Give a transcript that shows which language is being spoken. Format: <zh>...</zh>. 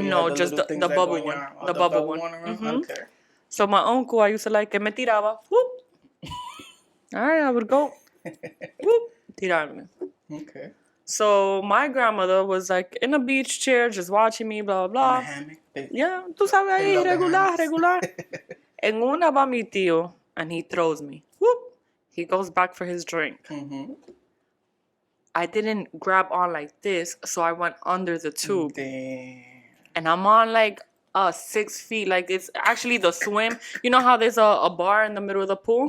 <en>no, just the bubble one. The bubble one. Okay. So my uncle, I used to like</en> <es>que me tiraba.</es> <en>Whoop. All right, I would go. Whoop.</en> <es>Tirarme.</es> <en>Okay. So my grandmother was like in a beach chair just watching me, blah, blah, blah.</en> <es>Yeah, tú sabes ahí, regular. En una va mi tío,</es> <en>and he throws me. Whoop. He goes back for his drink. Mm-hmm. I didn't grab on like this, so I went under the tube. Damn. And I'm on like 6 feet. Like it's actually the swim. You know how there's a bar in the middle of the pool?</en>